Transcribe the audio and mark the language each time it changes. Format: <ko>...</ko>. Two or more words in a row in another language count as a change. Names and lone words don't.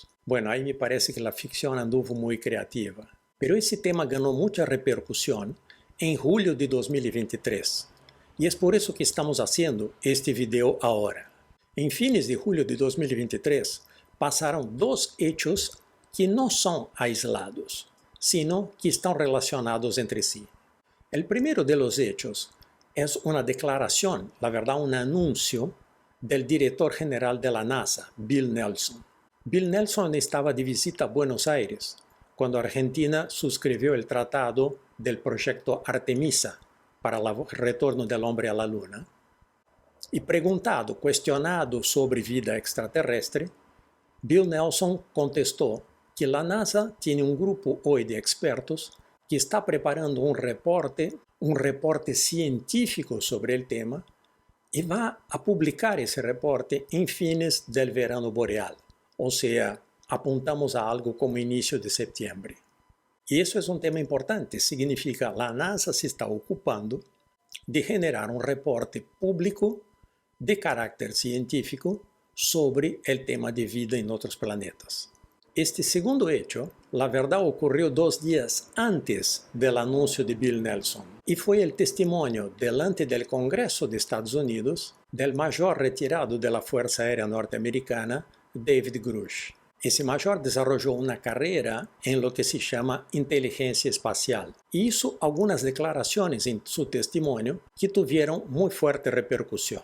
<pt>Bueno, aí me parece que a ficção anduvo muito criativa. Pero esse tema ganhou muita repercussão em julho de 2023. E é por isso que estamos fazendo este vídeo agora. Em fines de julho de 2023, passaram dois hechos que não são aislados,</pt> <es>sino que</es> <pt>estão relacionados entre si. O primeiro</pt> <es>de los hechos</es> <pt>é uma declaração, na verdade um anúncio, do diretor-geral da NASA, Bill Nelson. Bill Nelson estava de visita a Buenos Aires, quando a Argentina subscreveu o tratado do projeto Artemisa para o retorno do homem à Lua. E questionado sobre vida extraterrestre, Bill Nelson contestou que a NASA tem grupo hoje de expertos que está preparando um reporte científico sobre o tema e vai a publicar esse reporte em fines do verano boreal, ou seja,</pt> <es>apuntamos a algo como</es> <pt>início de setembro. E isso é um tema importante, significa que a NASA se está ocupando de generar um reporte público de caráter científico sobre o tema de vida em outros planetas.</pt> <es>Este segundo hecho, la verdad, ocurrió 2 días antes del anuncio de Bill Nelson y fue el testimonio delante del Congreso de Estados Unidos del mayor retirado de la Fuerza Aérea Norteamericana, David Grush. Ese mayor desarrolló una carrera en lo que se llama inteligencia espacial y hizo algunas declaraciones en su testimonio que tuvieron muy fuerte repercusión.</es>